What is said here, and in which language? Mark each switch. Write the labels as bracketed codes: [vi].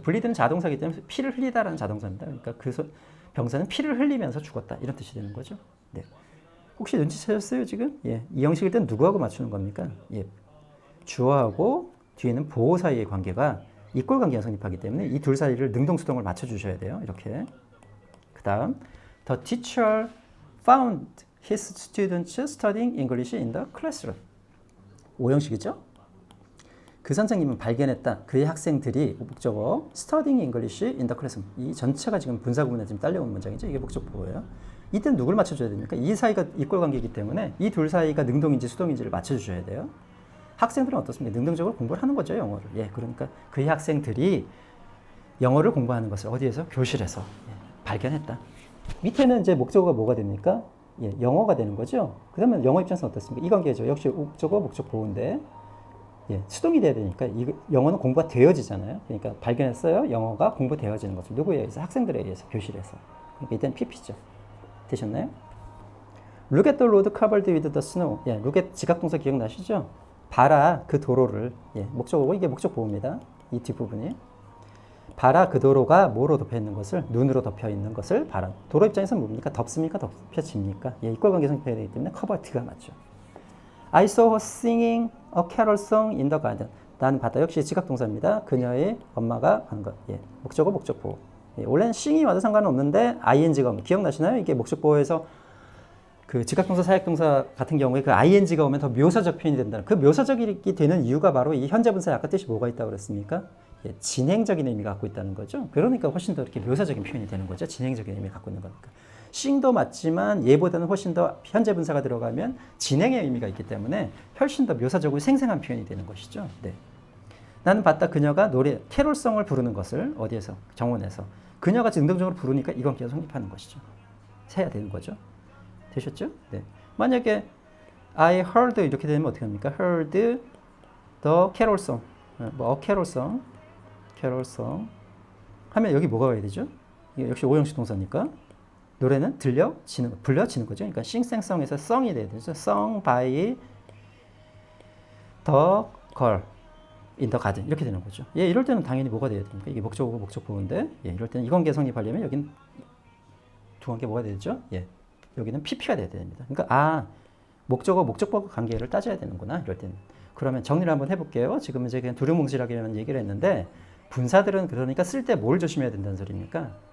[ko] bleed는 자동사이기 때문에 피를 흘리다라는 자동사입니다. 그러니까 병사는 피를 흘리면서 죽었다. 이런 뜻이 되는 거죠. 네. 혹시 눈치채셨어요, 지금? 예, 이 형식일 땐 누구하고 맞추는 겁니까? 예, 주어하고 뒤에는 보호 사이의 관계가 이꼴 관계가 성립하기 때문에 이 둘 사이를 능동수동을 맞춰주셔야 돼요. 이렇게. 그 다음, [en] the teacher found his students studying English in the classroom. [ko] 5형식이죠? 그 선생님은 발견했다. 그의 학생들이 목적어 [en] studying English in the classroom. [ko] 이 전체가 지금 분사구문에 지금 딸려오는 문장이죠. 이게 목적보호예요. 이때는 누굴 맞춰줘야 됩니까? 이 사이가 이꼴 관계이기 때문에 이 둘 사이가 능동인지 수동인지를 맞춰주셔야 돼요. 학생들은 어떻습니까? 능동적으로 공부를 하는 거죠, 영어를. 예, 그러니까 그의 학생들이 영어를 공부하는 것을 어디에서? 교실에서 발견했다. 밑에는 이제 목적어가 뭐가 됩니까? 예, 영어가 되는 거죠. 그러면 영어 입장에서 어떻습니까? 이 관계죠. 역시 목적어, 목적 보호인데 예, 수동이 돼야 되니까 영어는 공부가 되어지잖아요. 그러니까 발견했어요. 영어가 공부되어지는 거죠. 누구에 의해서? 학생들에 의해서, 교실에서. 그러니까 이때는 PP죠. 되셨나요? [en] Look at the road covered with the snow. [ko] 예, look at 지각동사 기억나시죠? 봐라 그 도로를. 예, 목적어고 이게 목적 보호입니다. 이 뒷부분이. 봐라 그 도로가 뭐로 덮여 있는 것을, 눈으로 덮여 있는 것을 봐라. 도로 입장에서는 뭡니까? 덮습니까? 덮여집니까? 예, 이꼴관계 성립해야 되기 때문에 covered가 맞죠. [en] I saw her singing a carol song in the garden. [ko] 나는 봤다. 역시 지각동사입니다. 그녀의 엄마가 하는 것. 예, 목적어 목적 보호. 예, 원래는 sing이 와도 상관은 없는데 ing가 오면 기억나시나요? 이게 목적 보호에서 그 지각동사, 사역동사 같은 경우에 그 ing가 오면 더 묘사적 표현이 된다는, 그 묘사적이 되는 이유가 바로 이 현재분사에 아까 뜻이 뭐가 있다고 그랬습니까? 예, 진행적인 의미가 갖고 있다는 거죠. 그러니까 훨씬 더 이렇게 묘사적인 표현이 되는 거죠. 진행적인 의미를 갖고 있는 거니까. 싱도 맞지만 얘보다는 훨씬 더 현재분사가 들어가면 진행의 의미가 있기 때문에 훨씬 더 묘사적으로 생생한 표현이 되는 것이죠. 네. 나는 봤다. 그녀가 캐롤성을 부르는 것을 어디에서? 정원에서. 그녀가 능동적으로 부르니까 이건 계속 성립하는 것이죠. 해야 되는 거죠. 되셨죠? 네. 만약에 [en] I heard [ko] 이렇게 되면 어떻게 합니까? [en] heard the carol song. [ko] 뭐 carol song 하면 여기 뭐가 와야 되죠? 이게 역시 오형식 동사니까 노래는 불려지는 거죠. 그러니까 싱생성에서 song이 돼야 되죠. [en] sung by the girl in the garden [ko] 이렇게 되는 거죠. 예, 이럴 때는 당연히 뭐가 돼야 됩니까? 이게 목적어고 목적보호인데 예, 이럴 때는 이 관계 성립하려면 여긴 두 관계 뭐가 되죠? 예. 여기는 PP가 돼야 됩니다. 그러니까 목적어, 목적보 관계를 따져야 되는구나. 이럴 때는. 그러면 정리를 한번 해볼게요. 지금 이제 그냥 두루뭉실하게만 얘기를 했는데 분사들은 그러니까 쓸 때 뭘 조심해야 된다는 소리입니까?